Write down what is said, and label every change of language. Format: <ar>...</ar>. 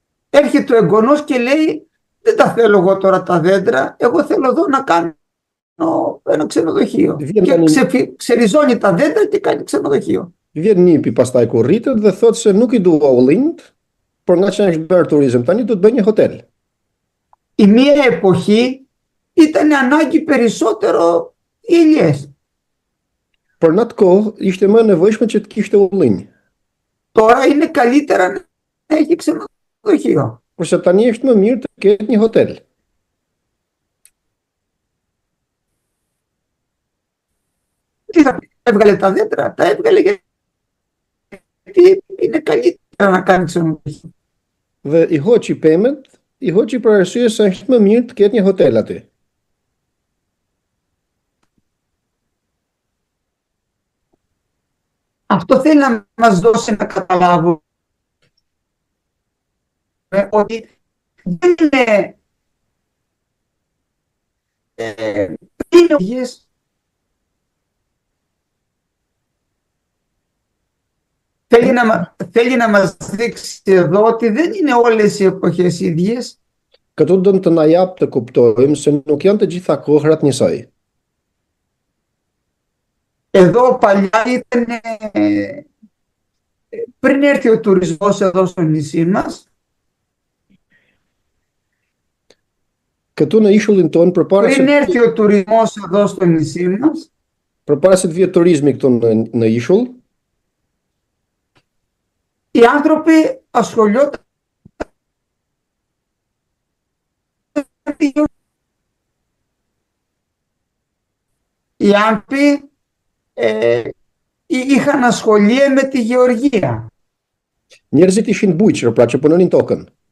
<el>Έρχεται ο εγγονός και λέει δεν τα θέλω εγώ τώρα τα δέντρα, εγώ θέλω εδώ να κάνω ένα ξενοδοχείο. Και ξεριζώνει τα δέντρα και κάνει ξενοδοχείο.</el> <sq>Vjen nipi pastaj kur rritet dhe thotë se nuk I dua ullinjt, por nga që është bërë turizëm tani do të bëj një hotel.</sq> <el>Η μία εποχή ήταν ανάγκη περισσότερο ηλιές.</el> <sq>Por në atë kohë ishte më nevojshme që të kishte ullinj.</sq> <el>Τώρα είναι καλύτερα να έχει ξενοδοχείο.</el> <sq>Kurse tani është më mirë të ketë një hotel.</sq> <el>Τι θα έβγαλε τα δέντρα, τα έβγαλε γιατί είναι καλύτερα να κάνει ξενοδοχείο.</el> <sq>Dhe I hoqi pemet, I hoqi për arsye se është më mirë të ketë një hotel aty.</sq> <el>Αυτό θέλει να μας δώσει να καταλάβουμε ότι δεν είναι ίδιες. Θέλει να μας δείξει εδώ ότι δεν είναι όλες οι εποχές ίδιες.</el> <sq>Këtu do të na jap të kuptojmë se nuk janë të gjitha kohrat njësoj.</sq> <el>Εδώ παλιά ήταν, πριν έρθει ο τουρισμός εδώ στο νησί μας,</el> <sq>Këtu në ishullin tonë,</sq> <el>πριν έρθει ο τουρισμός εδώ στο νησί μας,</el> <sq>përpara se të vijë turizmi këtu në ishull,</sq> <el>οι άνθρωποι ασχολιόταν οι άνθρωποι είχαν ασχολία με τη γεωργία.</el> <sq>Njerëzit ishin bujqër, pra që punonin tokën.</sq>